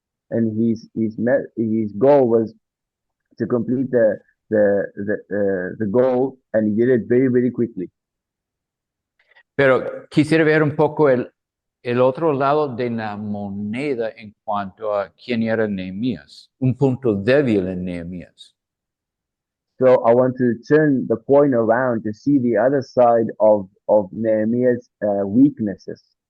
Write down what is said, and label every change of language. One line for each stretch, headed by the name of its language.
English: And his goal was to complete the goal, and he did it very very quickly.
Spanish: Pero quisiera ver un poco el otro lado de la moneda en cuanto a quién era Nehemías, un punto débil en Nehemías.
English: So I want to turn the coin around to see the other side of Nehemiah's weaknesses.